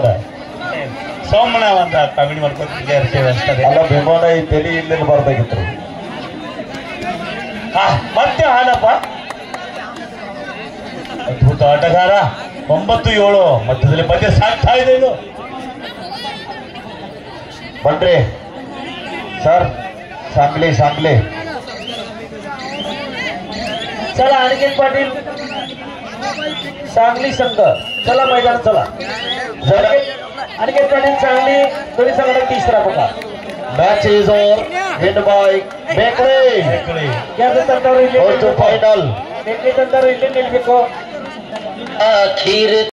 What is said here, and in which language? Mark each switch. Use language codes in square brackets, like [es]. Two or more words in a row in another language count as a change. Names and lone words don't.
[kn] ಸೋಮಣ್ಣ ಅಂತ ಕಾಮಿಡಿ ಮಾಡ್ಕೊತಿದ್ದೆ ಅನ್ಸ್ತದೆ. ಅಲ್ಲ ವಿಮಾನ ಈ ತಲೆ ಇಲ್ಲಿಂದ ಬರ್ದಾಗಿತ್ತು. ಮತ್ತೆ ಹಾನಪ್ಪ ಅದ್ಭುತ ಆಟಗಾರ. 9-7 ಮಧ್ಯದಲ್ಲಿ ಪಂದ್ಯ ಸಾಗ್ತಾ ಇದೆ ಇದು. ಬನ್ರಿ सर. [mr] सांगली सांगली चला अनिकेत पाटील सांगली संघ चला मैदान चला. अनिकेत पाटील सांगली दोन्ही संघात तिसरा बघा. [en] Match is over. Win by bakery. [kn] ಯಾರು ತಂದವರು ಇಲ್ಲಿ ಫೈನಲ್ ತಂದವರು ಇಲ್ಲಿ ನಿಲ್ಬೇಕು. ಅಖೀರ್